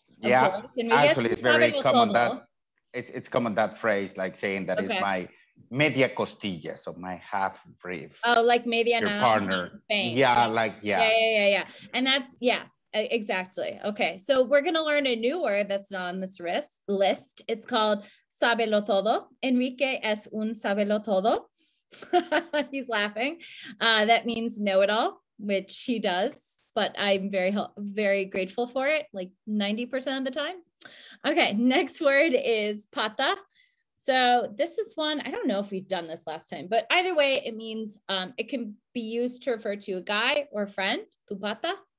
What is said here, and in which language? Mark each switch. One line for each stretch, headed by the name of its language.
English: Yeah, actually, it's very common that it's common that phrase, like saying that is my
Spanish: media costilla,
English: so my half rib. Oh, like media your partner. Yeah. And that's exactly. Okay, so we're gonna learn a new word that's not on this list. It's called sabelo todo.
Spanish: Enrique es un sabelo todo.
English: He's laughing. That means know-it-all, which he does. But I'm very, very grateful for it, like 90% of the time. Okay, next word is pata. So this is one, I don't know if we've done this last time, but either way, it means it can be used to refer to a guy or a friend,
Spanish: tu pata.